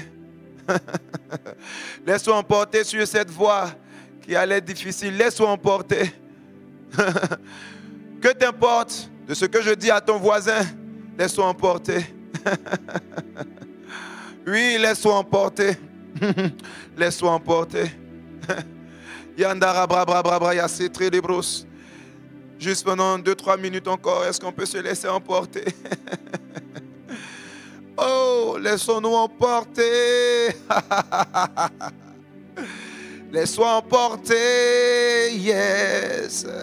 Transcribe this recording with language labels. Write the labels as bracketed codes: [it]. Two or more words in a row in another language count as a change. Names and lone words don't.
[fr] Laisse-toi emporter sur cette voie qui allait être difficile. Laisse-toi emporter. Que t'importe de ce que je dis à ton voisin, laisse-toi emporter. Oui, laisse-toi emporter. Laisse-toi emporter. Yandara bra bra bra bra yassé très des brosses. Juste pendant 2-3 minutes encore, est-ce qu'on peut se laisser emporter? Oh, laissons-nous emporter. Laisse-toi emporter, yes.